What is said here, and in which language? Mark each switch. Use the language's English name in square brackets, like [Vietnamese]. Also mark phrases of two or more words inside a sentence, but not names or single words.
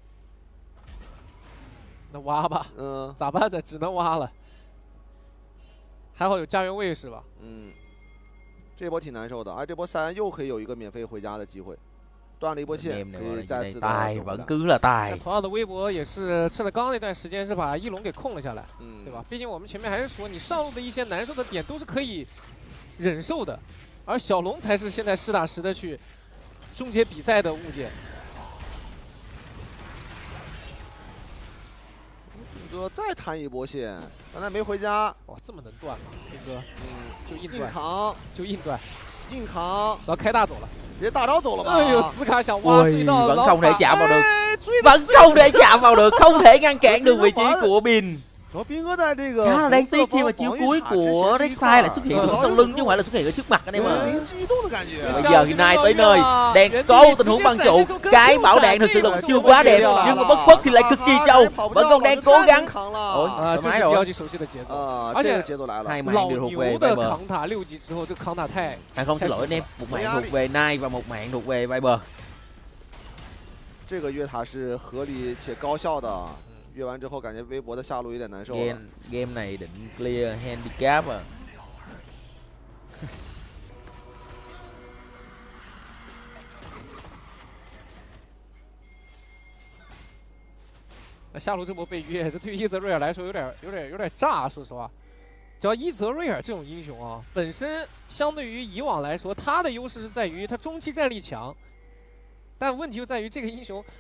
[Chinese] 那挖吧，咋办呢？只能挖了。还好有家园卫士吧。这波挺难受的，而这波3又可以有一个免费回家的机会，断了一波线，可以再次的。 [Vietnamese] vẫn cứ là tài。 [Chinese] 同样的微博也是趁着刚刚那段时间是把翼龙给控了下来，对吧？毕竟我们前面还是说你上路的一些难受的点都是可以忍受的，而小龙才是现在实打实的去终结比赛的物件。兵哥再摊一波线，刚才没回家，哇，这么能断吗？兵哥，就硬扛，硬扛，然后开大走了，直接大招走了吧？哎呦，紫卡想挖隧道， [Vietnamese] vẫn không thể chạm vào được, vẫn không thể chạm vào được, không thể ngăn cản được vị trí của Bin. Khá là đáng tiếc khi mà chiêu cuối của Rek'Sai lại xuất hiện ở sau lưng chứ không phải là xuất hiện ở trước mặt anh em ạ. Bây giờ thì Nai tới nơi, đang có tình huống băng trụ, cái bảo đạn thực sự là chưa quá đẹp nhưng mà bất khuất thì lại cực kỳ trâu, vẫn còn đang cố gắng. Ôi, thoải mái rồi. [Chinese] 而且 [Vietnamese] hai mạng đều thuộc về Viper. [Chinese] 扛塔6级之后，这个扛塔太…… [Vietnamese] không xin lỗi anh em, một mạng thuộc về Nai và một mạng thuộc về Viper. [Chinese] 这个越塔是合理且高效的。越完之后，感觉微博的下路有点难受了。 [Vietnamese] Game này định [English] clear handicap [Vietnamese] à? [Chinese] 那下路这波被约，这对于伊泽瑞尔来说有点炸，说实话。只要伊泽瑞尔这种英雄啊，本身相对于以往来说，他的优势是在于他中期战力强，但问题就在于这个英雄。